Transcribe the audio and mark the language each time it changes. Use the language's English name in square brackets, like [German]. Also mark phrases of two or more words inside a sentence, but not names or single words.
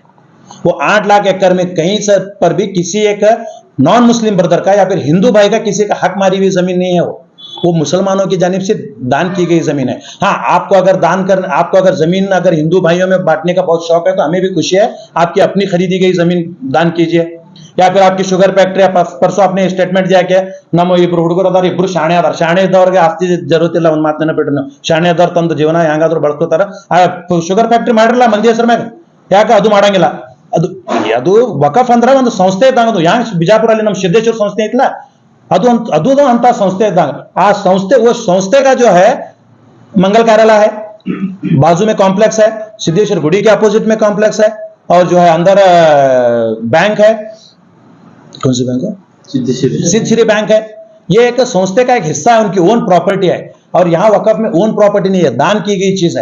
[Hindi] वो 8 लाख एकड़ में कहीं से पर भी किसी एक [English] non Muslim brother [Hindi] का या फिर हिंदू भाई का किसी का हक मारी हुई जमीन नहीं है। वो मुसलमानों की जानिब से दान की गई जमीन है। हाँ, आपको अगर जमीन अगर हिंदू भाइयों में बांटने का बहुत शौक है तो हमें भी खुशी है, आपकी अपनी खरीदी गई जमीन दान कीजिए। या फिर आपकी [English] sugar factory, [Hindi] परसों आपने स्टेटमेंट दिया कि [Kannada] ನಮ್ಮ ಇಬ್ರು ಹುಡುಗರು ಅದಾರ, ಇಬ್ರು ಶಾಣೆ ಇದ್ದವ್ರಿಗೆ ಆಸ್ತಿ ಜರುತ್ತಿಲ್ಲ, ಒಂದು ಮಾತು ನೆನಪಿಟ್ಟು ನೀವು ಶಾಣೆ ಇದ್ದವ್ರು ತಂದು ಜೀವನ ಹೆಂಗಾದ್ರೂ ಬಳಸ್ಕೋತಾರ। ಆ [English] sugar factory [Kannada] ಮಾಡಿರಲ್ಲ ಮಂದಿ ಹೆಸರು ಮ್ಯಾಗ, ಯಾಕೆ ಅದು ಮಾಡಂಗಿಲ್ಲ? ಅದು ವಕಫ್ ಅಂದ್ರೆ ಒಂದು ಸಂಸ್ಥೆ ಇದ್ದಂಗ। ಹ್ಯಾಂಗ ಬಿಜಾಪುರಲ್ಲಿ ನಮ್ಮ ಸಿದ್ದೇಶ್ವರ ಸಂಸ್ಥೆ ಐತಲ್ಲ, ಅದು ಅಂತ ಸಂಸ್ಥೆ ಇದ್ದಂಗ। [Hindi] आ संस्थे, वो संस्थे का जो है मंगल कार्यालय है, बाजू में कॉम्प्लेक्स है, सिद्धेश्वर गुड़ी के अपोजिट में कॉम्प्लेक्स है, और जो है अंदर बैंक है। कौन सी बैंक है? सिद्धश्री बैंक है। ये एक संस्थे का एक हिस्सा है, उनकी [English] own property [Hindi] है। और यहाँ वकफ में [English] own property [Hindi] नहीं है, दान की गई चीज है।